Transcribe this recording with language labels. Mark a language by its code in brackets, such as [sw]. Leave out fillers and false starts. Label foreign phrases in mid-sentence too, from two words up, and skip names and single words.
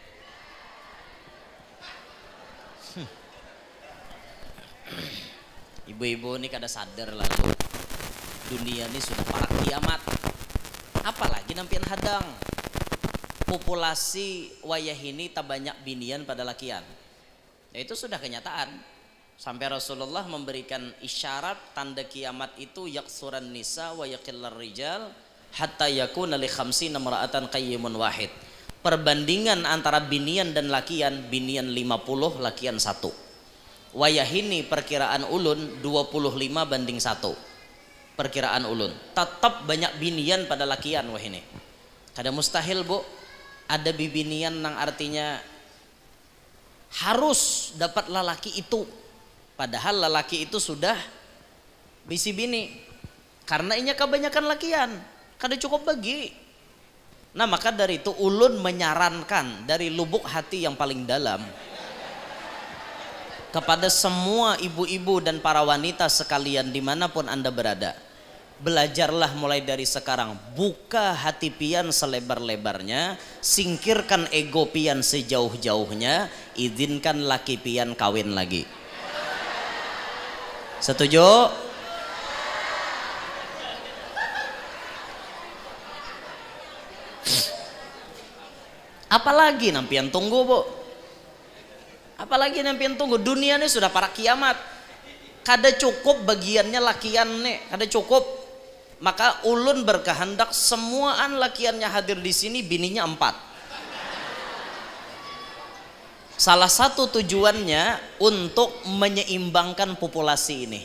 [bjn] Ibu-ibu ini kada sadar lalu dunia ini sudah para kiamat apalagi nampian hadang populasi wayah ini tak banyak binian pada lakian ya itu sudah kenyataan sampai Rasulullah memberikan isyarat tanda kiamat itu [ar] يكثر النساء ويقل الرجال حتى يكون لخمسين امرأة قيم واحد [bjn] perbandingan antara binian dan lakian binian 50 lakian 1 wayahini perkiraan ulun 25 banding 1 perkiraan ulun tetap banyak binian pada lakian wahini kada mustahil bu ada bibinian nang artinya harus dapat lelaki itu padahal lelaki itu sudah bisi bini karena inya kebanyakan lakian kada cukup bagi nah maka dari itu ulun menyarankan dari lubuk hati yang paling dalam kepada semua ibu-ibu dan para wanita sekalian dimanapun anda berada belajarlah mulai dari sekarang buka hati pian selebar-lebarnya singkirkan ego pian sejauh-jauhnya izinkan laki pian kawin lagi setuju? Apalagi nampian tunggu bu apalagi nampian tunggu dunia ini sudah para kiamat kada cukup bagiannya lakian nih, kada cukup. Maka ulun berkehendak semuaan lakiannya hadir di sini, bininya 4. Salah satu tujuannya untuk menyeimbangkan populasi ini.